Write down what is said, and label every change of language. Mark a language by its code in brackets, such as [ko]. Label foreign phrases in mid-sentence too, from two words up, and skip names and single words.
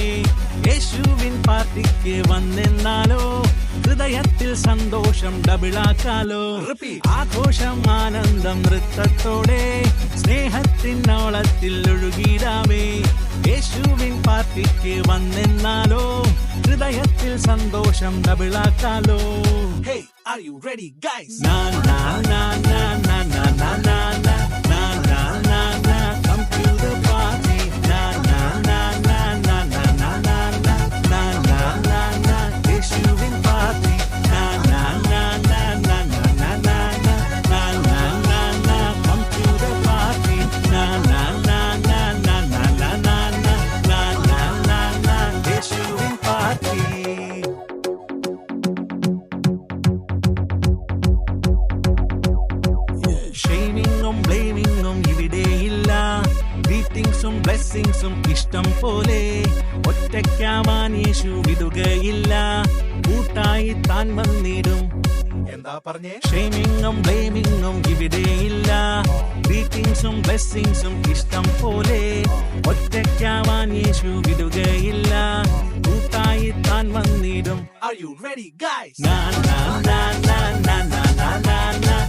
[ml] യേശുവിൻ പാർട്ടിക്ക് വന്നെന്നാലോ, ഹൃദയത്തിൽ സന്തോഷം ഡബിളാക്കാലോ. ആഘോഷം ആനന്ദം നൃത്തത്തോടെ, സ്നേഹത്തിനോളത്തിൽ ഒഴുകിടാമേ. യേശുവിൻ പാർട്ടിക്ക് വന്നെന്നാലോ, ഹൃദയത്തിൽ സന്തോഷം ഡബിളാക്കാലോ. [en] Hey, are you ready, guys? Na na na na na na na na na na na na na. Come to the party. Na na na na na na na na na na na na na. [ml] യേശുവിൻ പാർട്ടി. Na na na na na na na na na na na na na. [en] Come to the party. Na na na na na na na na na na na na na. [ml] യേശുവിൻ പാർട്ടി. ഷെയ്മിങ്ങും ബ്ലെയിമിങ്ങും ഇവിടെയില്ല, ഗ്രീറ്റിംഗ്സും ബ്ലെസ്സിങ്സും ഇഷ്ടം പോലെ. ഒറ്റയ്ക്കാവാൻ യേശു വിടുകയില്ല, കൂട്ടായി താൻ വന്നിടും. എന്താ പറഞ്ഞേ? ഷെയ്മിങ്ങും ബ്ലെയിമിങ്ങും ഇവിടെയില്ല, ഗ്രീറ്റിംഗ്സും ബ്ലെസ്സിങ്സും ഇഷ്ടം പോലെ. ഒറ്റയ്ക്കാവാൻ യേശു വിടുകയില്ല, കൂട്ടായി താൻ വന്നിടും. [en] Are you ready, guys? Na na na na na na na na na.